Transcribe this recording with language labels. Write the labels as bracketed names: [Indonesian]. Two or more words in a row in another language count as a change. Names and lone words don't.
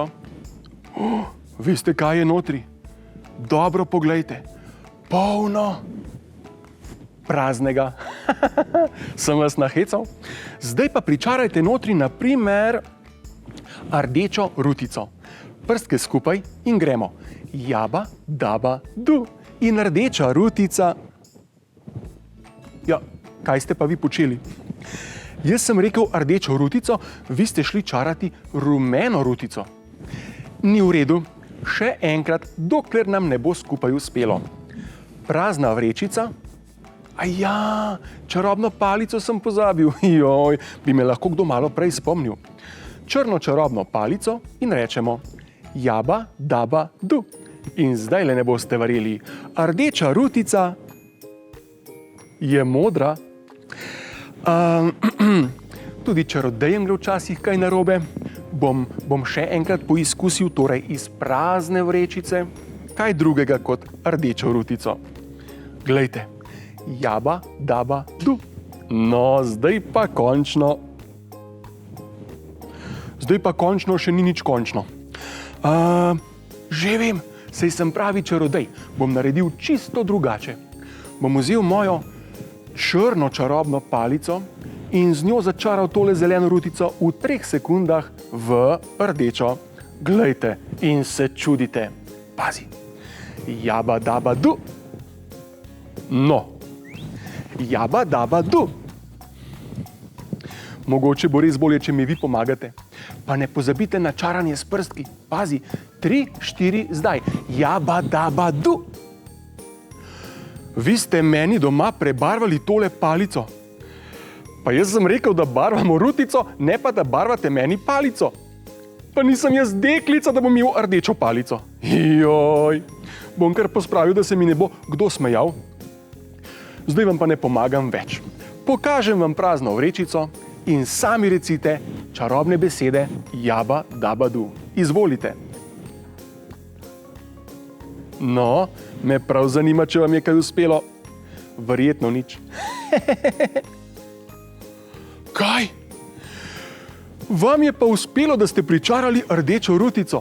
[Slovenian] Veste, kaj je notri? Dobro poglejte. Polno praznega. Sem vas nahecal? Zdaj pa pričarajte notri, na primer, rdečo rutico. Prstke skupaj in gremo. Jaba, daba, du. In rdeča rutica. Ja, kaj ste pa vi počeli? Jaz sem rekel rdečo rutico, vi ste šli čarati rumeno rutico. Ni v redu. Še enkrat, dokler nam ne bo skupaj uspelo. Prazna vrečica. Čarobno palico sem pozabil. Joj, bi me lahko kdo malo prej spomnil. Črno čarobno palico in rečemo jaba, daba, du. In zdajle ne boste verjeli. Rdeča rutica je modra. Tudi čarodejem gre včasih kaj narobe. Bom še enkrat poizkusil, torej iz prazne vrečice, kaj drugega kot rdečo rutico. Glejte, jaba, daba, du. No, zdaj pa končno. Zdaj pa končno še ni nič končno. Že vem, saj sem pravi čarodej. Bom naredil čisto drugače. Bom vzel mojo črno čarobno palico in z njo začaral tole zeleno rutico v 3 sekundah v rdečo. Glejte in se čudite. Pazi. Jaba daba du. No. Jaba daba du. Mogoče bo res bolje, če mi vi pomagate. Pa ne pozabite na čaranje s prstki. Pazi. 3, 4, zdaj. Jaba daba du. Vi ste meni doma prebarvali tole palico. Pa jaz sem rekel, da barvamo rutico, ne pa da barvate meni palico. Pa nisem jaz deklica, da bom imel rdečo palico. Joj, bom kar pospravil, da se mi ne bo kdo smejal. Zdaj vam pa ne pomagam več. Pokažem vam prazno vrečico in sami recite čarobne besede jaba daba du. Izvolite. No, me prav zanima, če vam je kaj uspelo. Verjetno nič. Kaj? Vam je pa uspelo, da ste pričarali rdečo rutico.